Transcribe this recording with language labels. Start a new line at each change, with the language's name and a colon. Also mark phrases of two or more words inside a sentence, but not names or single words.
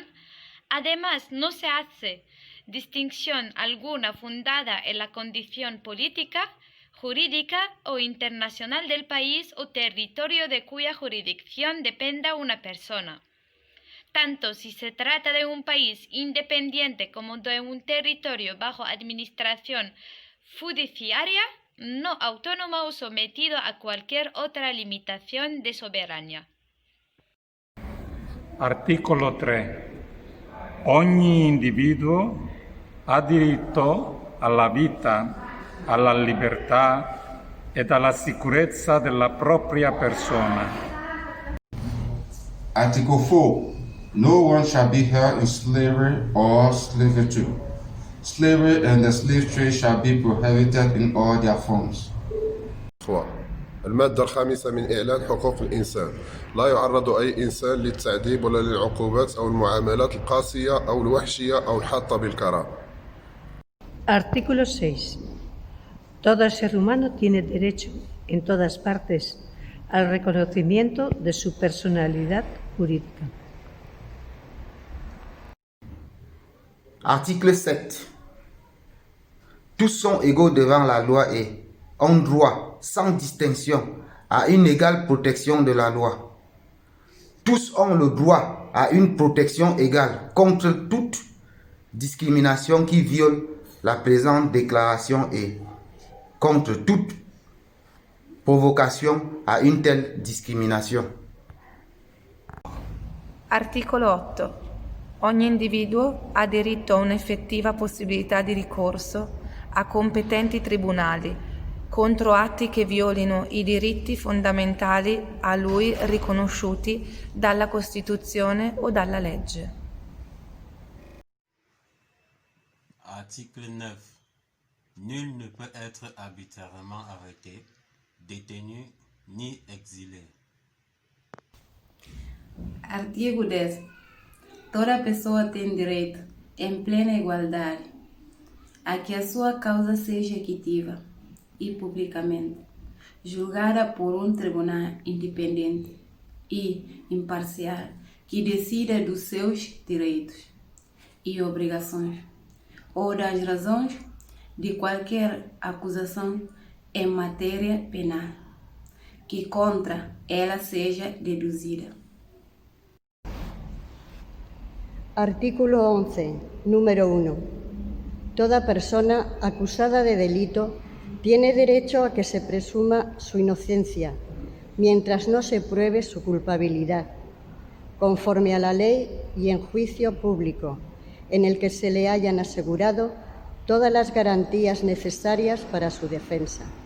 Spanish: Además, no se hace distinción alguna fundada en la condición política, jurídica o internacional del país o territorio de cuya jurisdicción dependa una persona, tanto si se trata de un país independiente como de un territorio bajo administración judiciaria, no autónoma o sometido a cualquier otra limitación de soberanía.
Italian: Articolo 3. Ogni individuo ha diritto alla vita, alla libertà ed alla sicurezza della propria persona.
English: Article 4. No one shall be held in slavery or servitude. Slavery and the slave trade shall be prohibited in all their forms.
Arabic: المادة الخامسة من إعلان حقوق الإنسان. لا يعرض أي إنسان للتعذيب ولا للعقوبات أو المعاملات القاسية أو الوحشية أو الحاطة بالكرامة.
Spanish: Artículo 6. Todo ser humano tiene derecho, en todas partes, al reconocimiento de su personalidad jurídica.
French: Article 7. Tous sont égaux devant la loi et ont droit sans distinction, à une égale protection de la loi. Tous ont le droit à une protection égale contre toute discrimination qui viole la présente déclaration et contre toute provocation a une telle discrimination.
Italian: Articolo 8. Ogni individuo ha diritto a un'effettiva possibilità di ricorso a competenti tribunali contro atti che violino i diritti fondamentali a lui riconosciuti dalla Costituzione o dalla legge.
French: Article 9. Nul ne peut être arbitrairement arrêté, détenu ni exilé.
Portuguese: Artigo 10. Toda pessoa tem direito, em plena igualdade, a que a sua causa seja equitiva e publicamente julgada por um tribunal independente e imparcial que decida dos seus direitos e obrigações ou das razões de qualquer acusação em matéria penal que contra ela seja deduzida.
Spanish: Artículo 11, número 1. Toda persona acusada de delito tiene derecho a que se presuma su inocencia, mientras no se pruebe su culpabilidad, conforme a la ley y en juicio público, en el que se le hayan asegurado todas las garantías necesarias para su defensa.